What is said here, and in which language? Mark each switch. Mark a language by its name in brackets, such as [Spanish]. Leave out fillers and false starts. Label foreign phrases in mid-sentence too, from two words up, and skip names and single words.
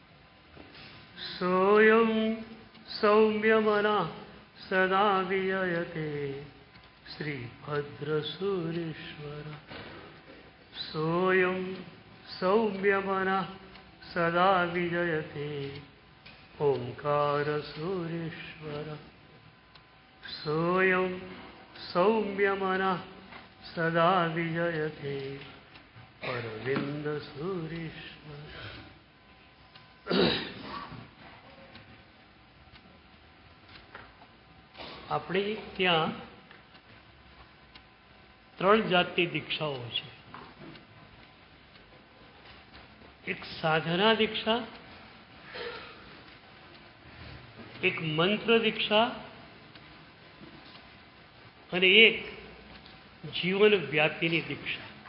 [Sanskrit] सोऽयं सौम्यमनः सदा विजयते श्रीभद्रसूरीश्वर सोऽयं सौम्यमनः सदा विजयते ओंकारसूरीश्वर सोऽयं सौम्यमनः सदा विजयते अरविन्दसूरीश्वर। [Gujarati] આપણી ત્યાં ત્રણ જાતની દીક્ષાઓ છે. એક સાધના દીક્ષા, એક મંત્ર દીક્ષા અને એક જીવન વ્યાપીની દીક્ષા.